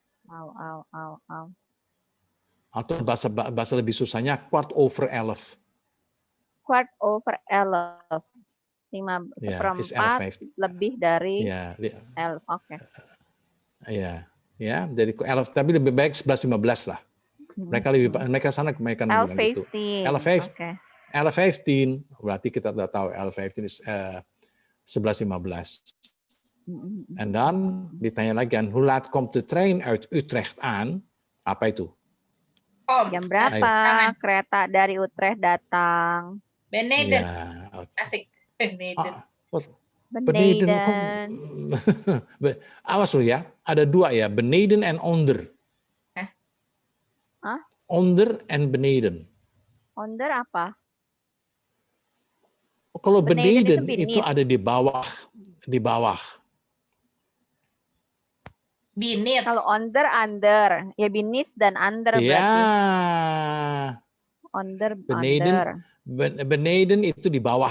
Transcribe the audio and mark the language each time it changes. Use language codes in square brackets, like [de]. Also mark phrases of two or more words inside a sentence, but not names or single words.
[id] Atau bahasa lebih susahnya 11:15. 11:15. 5/4 lebih dari 11. Oke. Iya, ya. Jadi 11, tapi lebih baik 11:15 lah. Mereka bilang gitu. 11:15. Berarti kita sudah tahu 11:15 11:15. En dan ditanya lagi kan, [nl] hoe laat komt de trein uit Utrecht aan? [id] Apa itu? Jam berapa kereta dari Utrecht datang? Beneden. Ya, Asik. Beneden. Beneden. Awas lu ya, ada dua ya, [nl] beneden en onder. Onder en beneden. [id] Onder apa? Kalau beneden itu ada di bawah. Binit. Kalau under. Ya binit dan under berarti. Ya. Under. Beneden itu di bawah.